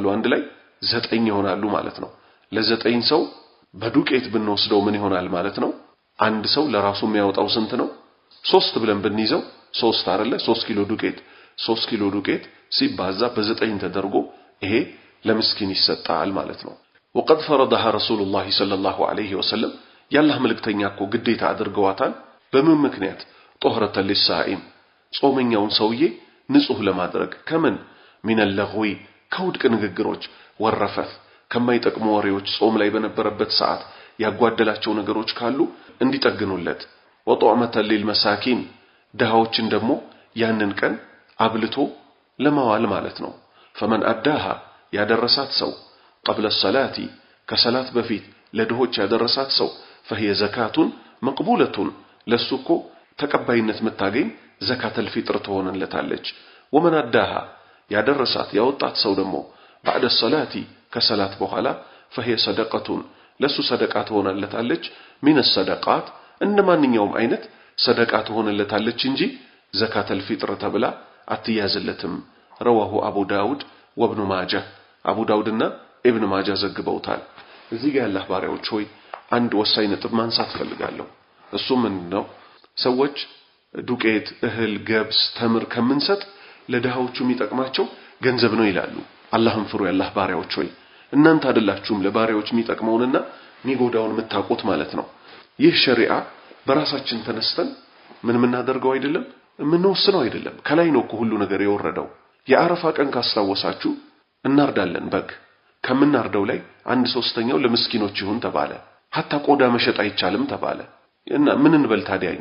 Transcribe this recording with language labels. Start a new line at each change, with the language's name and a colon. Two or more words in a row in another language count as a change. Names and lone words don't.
Amharic: አንድ ላይ 9 ይሆናሉ ማለት ነው። ለ9 ሰው በዱቄት ብንወስደው ምን ይሆናል ማለት ነው? አንድ ሰው ለራሱ የሚያወጣው ስንት ነው? 3 ብለን ብንይዘው 3 አይደለ? 3 ኪሎ ዱቄት 3 ኪሎ ዱቄት ሲባዛ በ9 ተደርጎ ይሄ ለምስኪን ይሰጣል ማለት ነው።
Arabic: وقد فرضها رسول الله صلى الله عليه وسلم
Amharic: ያላህ መልእክተኛ እኮ ግዴታ አድርገዋታል። በምን ምክንያት?
Arabic: طهرة للصائم
Amharic: ጾመኛውን ሰውዬ ንጹህ ለማድረግ ከምን
Arabic: من اللغو
Amharic: ከውድቅ ንግግሮች ወረፈት ከማይጠቅሙ ወሬዎች ጾም ላይ በነበረበት ሰዓት ያጓደላቸው ነገሮች ካሉ እንዲጠግኑለት
Arabic: وطعمة للمساكين
Amharic: ደሃዎችን ደግሞ ያንን ቀን አብልቶ ለማዋል ማለት ነው።
Arabic: فمن أداها
Amharic: ያደረሳት ሰው
Arabic: قبل الصلاة
Amharic: ከሰላት በፊት ለድሆች ያደረሳት ሰው
Arabic: فهي زكاة مقبولة
Amharic: ለሱኮ ተቀባይነት መታገኝ
Arabic: زكاة الفطر
Amharic: ትሆንለታለች።
Arabic: ومن أداها
Amharic: ያደረሳት ያወጣት ሰው ደግሞ
Arabic: بعد الصلاة
Amharic: ከሰላት በኋላ
Arabic: فهي صدقة
Amharic: ለሱ ሰደቃ ትሆንለታለች።
Arabic: من الصدقات
Amharic: እንደማንኛውም አይነት ሰደቃ ትሆንለታለች እንጂ
Arabic: زكاة الفطر
Amharic: ተብላ አትያዝለትም።
Arabic: رواه أبو داود وابن ماجه
Amharic: أبو داودና ابن ماجه ዘግበውታል። እዚህ ጋር ያላህ ባሪያዎች ሆይ አንድ ወሳኝ ነጥብ ማንሳት ፈልጋለሁ። እሱ ምንድነው? ሰዎች ዱቄት፣ እህል፣ ገብስ፣ ተምር ከምንሰጥ ለድሃዎቹ የሚጠቅማቸው ገንዘብ ነው ይላሉ። አላህን ፍሩ ያላህ ባሪያዎች ሆይ እናንተ አይደላችሁም ለባሪያዎች የሚጠቅመውንና የሚጎዳውን የምታውቁት ማለት ነው። ይህ ሸሪዓ በራሳችን ተነስተን ምን አደርገው አይደለም ምንወስነው አይደለም። ከላይ ነው ሁሉ ነገር የወረደው። የአረፋ ቀን ካስታወሳችሁ እናርዳለን በግ ከምናርደው ላይ 1/3 ለምስኪኖች ይሁን ተባለ። hatta ቆዳ መሸጥ አይቻልም ተባለ። እና ምን እንበል ታዲያኛ?